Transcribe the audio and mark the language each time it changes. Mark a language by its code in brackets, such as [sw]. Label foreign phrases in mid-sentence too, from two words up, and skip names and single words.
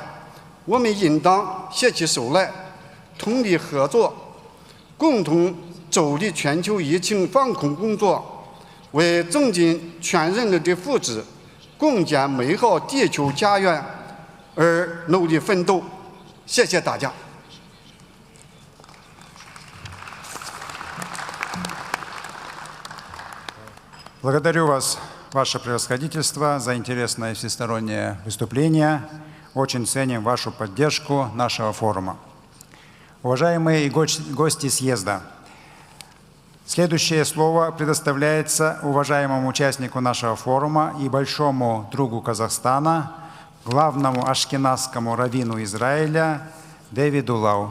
[zh] 我们应当携起手来，通力合作，共同助力全球疫情防控工作，为增进全人类的福祉、共建美好地球家园而努力奋斗。谢谢大家。 [ru] Благодарю вас, ваше превосходительство, за интересное всестороннее выступление. Очень ценим вашу поддержку нашего форума. Уважаемые гости съезда, следующее слово предоставляется уважаемому участнику нашего форума и большому другу Казахстана, главному ашкеназскому раввину Израиля Дэвиду Лау.